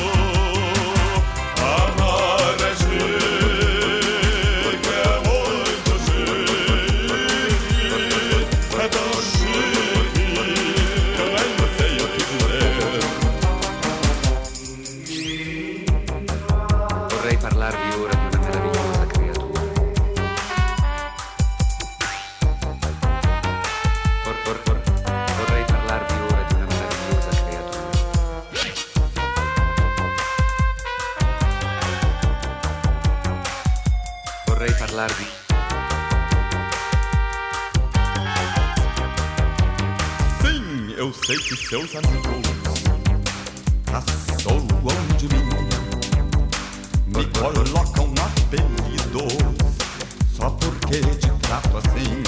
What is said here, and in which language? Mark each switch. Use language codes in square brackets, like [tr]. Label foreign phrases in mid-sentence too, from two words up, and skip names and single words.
[pt] Amar é chique, é muito chique. É tão chique que eu nem sei o que dizer. [it] Vorrei parlarvi ora di una meravigliosa creatura. Vorrei parlarvi ora di una meravigliosa creatura. Vorrei parlarvi. [pt] Sim, eu sei que seus amigos caçoam de mim, me colocam no apelido só porque te trato assim.